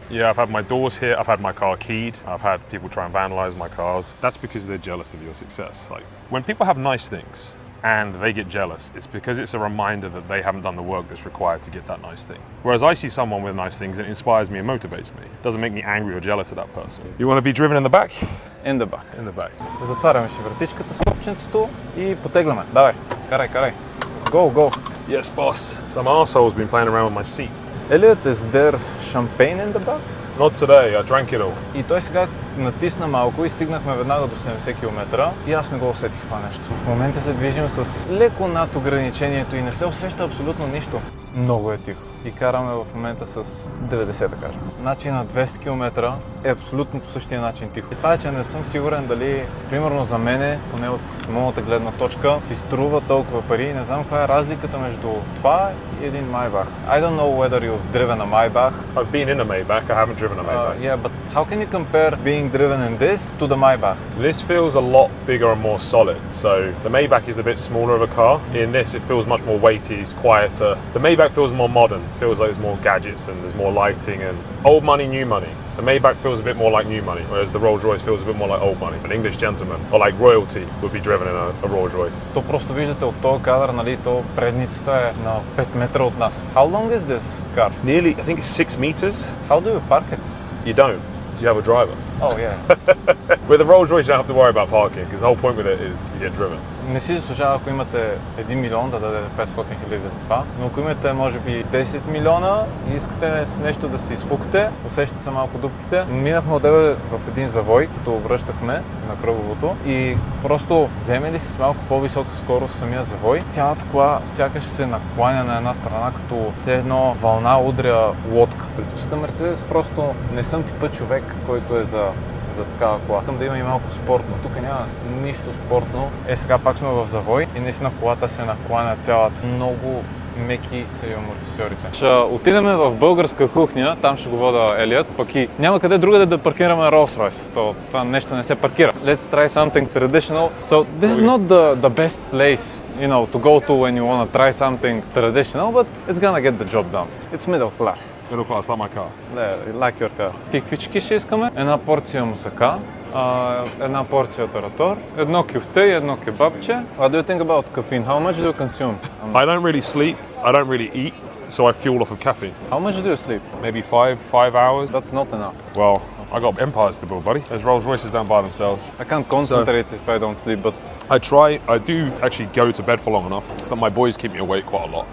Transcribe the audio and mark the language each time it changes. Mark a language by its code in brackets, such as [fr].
[en] Yeah, I've had my doors hit, I've had my car keyed, I've had people try and vandalize my cars. That's because they're jealous of your success. Like, when people have nice things and they get jealous, it's because it's a reminder that they haven't done the work that's required to get that nice thing. Whereas I see someone with nice things and it inspires me and motivates me. It doesn't make me angry or jealous of that person. You want to be driven in the back? In the back. In the back. [bg] Затваряме си вратичката с копченцето и потегляме. Давай, карай. [en] Go. Yes, boss. Some arsehole's been playing around with my seat. Elliot, is there champagne in the back? Not today, I drank it all. [bg] И той сега натисна малко и стигнахме веднага до 70 км и аз не го усетих това нещо. В момента се движим с леко над ограничението и не се усеща абсолютно нищо. Много е тихо. И караме в момента с 90, да кажем. Значи на 200 км е абсолютно по същия начин тихо. И това е, че не съм сигурен дали, примерно за мене, поне от моята гледна точка, си струва толкова пари. Не знам каква е разликата между това и един Maybach. [en] I don't know whether you've driven a Maybach. I've been in a Maybach, I haven't driven a Maybach. Yeah, but how can you compare being driven in this to the Maybach? This feels a lot bigger and more solid. So the Maybach is a bit smaller of a car. In this, it feels much more weighty, it's quieter. The Maybach feels more modern. It feels like there's more gadgets and there's more lighting and old money, new money. The Maybach feels a bit more like new money, whereas the Rolls-Royce feels a bit more like old money. An English gentleman or like royalty would be driven in a Rolls-Royce. [bg] То просто виждате от този кадър, нали, то предницата е на 5 метра от нас. [en] How long is this car? Nearly, I think it's 6 meters. How do you park it? You don't. You have a driver. Oh yeah. With a Rolls-Royce, you don't have to worry about parking because the whole point with it is you get driven. [bg] Не си заслужава, ако имате 1 милион, да дадете 500 хиляди за това, но ако имате може би 10 милиона и искате с нещо да се изфукате, усещате се малко дупките. Минахме от тебе в един завой, като връщахме на кръговото и просто вземе ли си с малко по-висока скорост самия завой, цялата кола сякаш се накланя на една страна, като все едно вълна удря лодка. Предпочитам Мерцедес, просто не съм типът човек, който е за такава кола. Искам да има и малко спортно. Тук няма нищо спортно. Сега пак сме в завой и наистина колата се накланя цялата. Много меки са и амортисьорите. Ще отидем в българска кухня, там ще го вода Елиот, пък и няма къде другаде да паркираме Rolls-Royce. Това нещо не се паркира. [en] Let's try something traditional. So this is not the best place, you know, to go to when you want to try something traditional, but it's gonna get the job done. It's middle class. Middle class, like my car. Yeah, like your car. [bg] Тиквички ще искаме, една порция мусака, една порция таратор, едно кюфте и едно кебабче. [en] What do you think about caffeine? How much do you consume? I don't really sleep, I don't really eat, so I fuel off of caffeine. How much do you sleep? Maybe five hours. That's not enough. Well, I got empires to build, buddy. Those Rolls-Royces don't by themselves. I can't concentrate if I don't sleep, but I do actually go to bed for long enough, but my boys keep me awake quite a lot.